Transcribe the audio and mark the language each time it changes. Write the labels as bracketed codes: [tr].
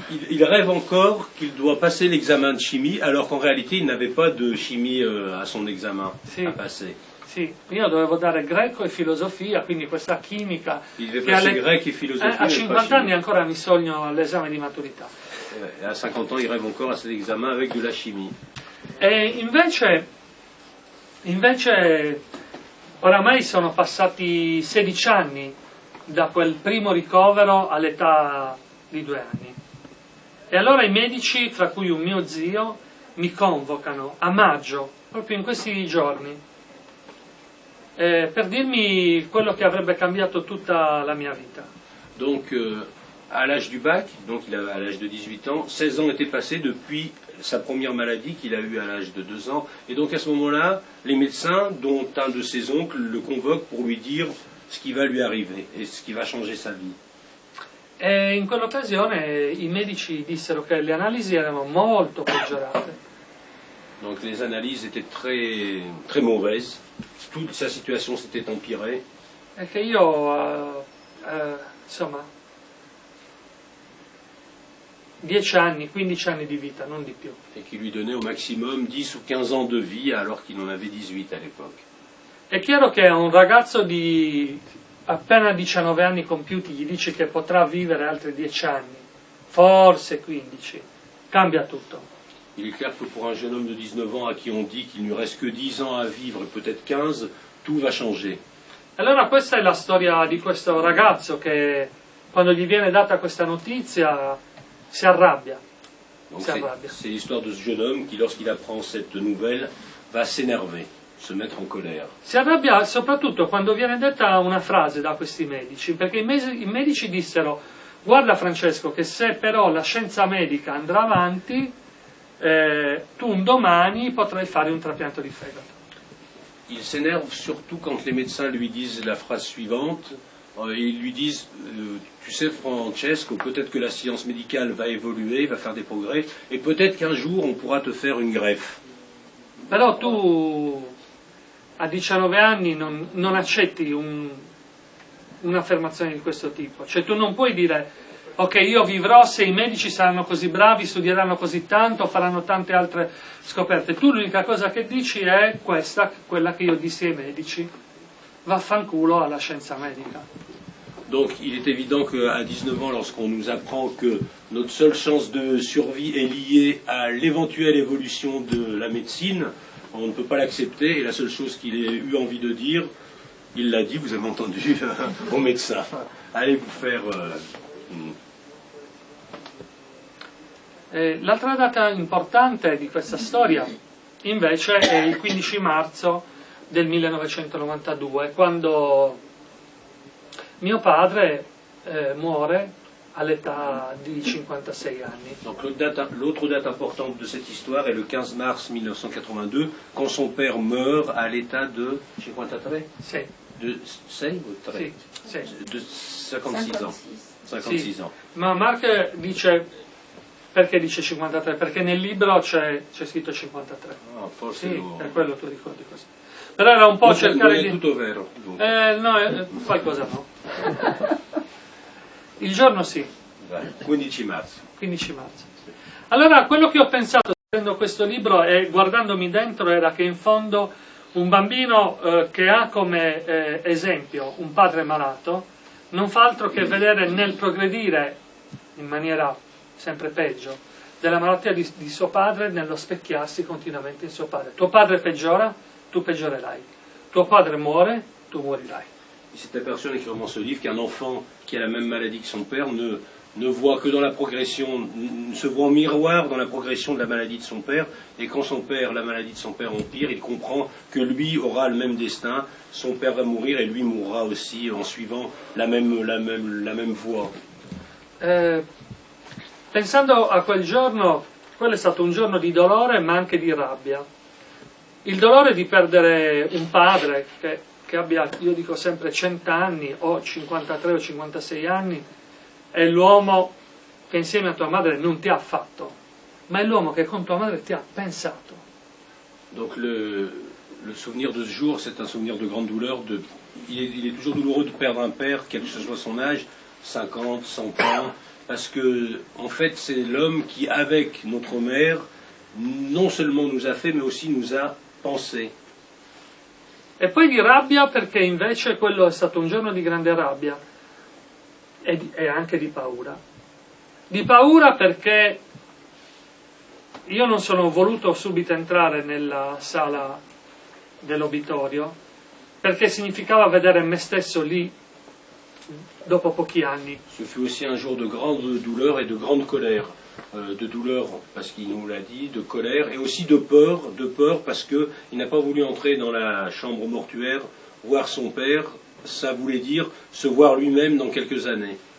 [fr] Il rêve encore qu'il doit passer l'examen de chimie, alors qu'en réalité, il n'avait pas de chimie à son examen à passer. [it] Sì, io dovevo dare greco e filosofia, quindi questa chimica. [fr] Il devait passer grec et philosophie. [it] A 50 anni ancora mi sogno l'esame di maturità. [fr] Et à 50 ans, il rêve encore à cet examen avec de la chimie. [it] E invece oramai sono passati 16 anni da quel primo ricovero all'età di 2 anni. E allora i medici, fra cui un mio zio, mi convocano a maggio, proprio in questi giorni, per dirmi quello che avrebbe cambiato tutta la mia vita. [fr] Donc, à l'âge du bac, donc à l'âge de 18 ans, 16 ans étaient passés depuis sa première maladie qu'il a eue à l'âge de 2 ans. Et donc à ce moment-là, les médecins, dont un de ses oncles, le convoquent pour lui dire ce qui va lui arriver et ce qui va changer sa vie. [it] E in quell'occasione i medici dissero che le analisi erano molto peggiorate. [fr] Donc les analyses étaient très, très mauvaises. Toute sa situation s'était empirée. [it] E che io, insomma, 10 anni, 15 anni di vita, non di più. [fr] Et qui lui donnait au maximum 10 ou 15 ans de vie alors qu'il en avait 18 à l'époque. [it] È chiaro che a un ragazzo di appena 19 anni compiuti gli dice che potrà vivere altri 10 anni, forse 15, cambia tutto. [fr] Il est clair que pour un jeune homme de 19 ans à qui on dit qu'il ne lui reste que 10 ans à vivre, peut-être 15, tout va changer. [it] Allora questa è la storia di questo ragazzo che quando gli viene data questa notizia si arrabbia. [fr] C'est l'histoire de ce jeune homme qui, lorsqu'il apprend cette nouvelle, va s'énerver, se mettre en colère. [it] Si arrabbia soprattutto quando viene detta una frase da questi medici, perché i medici dissero: guarda Francesco, che se però la scienza medica andrà avanti, tu un domani potrai fare un trapianto di fegato. [fr] Il s'énerve surtout quand les médecins lui disent la phrase suivante. Ils lui disent, tu sais Francesco, peut-être que la science médicale va évoluer, va faire des progrès, et peut-être qu'un jour on pourra te faire une greffe. [it] Però tu a 19 anni non accetti un'affermazione di questo tipo. Cioè tu non puoi dire, ok, io vivrò se i medici saranno così bravi, studieranno così tanto, faranno tante altre scoperte. Tu l'unica cosa che dici è quella che io dissi ai medici: vaffanculo alla scienza medica. [fr] Donc il est évident qu'à 19 ans, lorsqu'on nous apprend que notre seule chance de survie est liée à l'éventuelle évolution de la médecine, on ne peut pas l'accepter, et la seule chose qu'il ait eu envie de dire, Il l'a dit, vous avez entendu, au médecin. Allez vous faire... [it] L'altra data importante di questa storia invece è il 15 marzo del 1992, quando mio padre muore all'età di 56 anni. [fr] Donc l'autre date importante de cette histoire est le 15 mars 1982, quand son père meurt à l'état de 53 [it] Sì, [fr] de 6 ou 3 [it] sì, sì. [fr] De 56 ans. 56 [it] Sì. [fr] ans. [it] Ma Mark dice, perché dice 53? Perché nel libro c'è scritto 53. Ah, forse Sì, lo... per quello tu ricordi così. Però era un po' cercare è di... tutto vero. no, qualcosa no. Il giorno sì, 15 marzo. 15 marzo. Allora, quello che ho pensato scrivendo questo libro e guardandomi dentro era che in fondo un bambino che ha come esempio un padre malato non fa altro che vedere nel progredire in maniera sempre peggio della malattia di suo padre, nello specchiarsi continuamente in suo padre. Tuo padre peggiora, tu peggiorerai. Tuo padre muore, tu morirai. [fr] Il s'est aperçu en écrivant ce livre qu'un enfant qui a la même maladie que son père ne voit que dans la progression, se voit en miroir dans la progression de la maladie de son père, et quand la maladie de son père empire, il comprend que lui aura le même destin, son père va mourir et lui mourra aussi en suivant la même voie. [it] Pensando a quel giorno, quello è stato un giorno di dolore ma anche di rabbia. Il dolore di perdere un padre che abbia, io dico sempre, 100 anni o 53 o 56 anni, è l'uomo che insieme a tua madre non ti ha fatto, ma è l'uomo che con tua madre ti ha pensato. [fr] Donc le souvenir de ce jour, c'est un souvenir de grande douleur. Il est toujours douloureux de perdre un père, quel que ce soit son âge, 50, 100 ans, parce que en fait c'est l'homme qui, avec notre mère, non seulement nous a fait, mais aussi nous a pensé. [it] E poi di rabbia perché invece quello è stato un giorno di grande rabbia e anche di paura. Di paura perché io non sono voluto subito entrare nella sala dell'obitorio perché significava vedere me stesso lì dopo pochi anni. [fr] Ce fut aussi un jour de grande douleur et de grande colère. De douleur parce qu'il nous l'a dit, de colère et aussi de peur parce qu'il n'a pas voulu entrer dans la chambre mortuaire, voir son père, ça voulait dire se voir lui-même dans quelques années.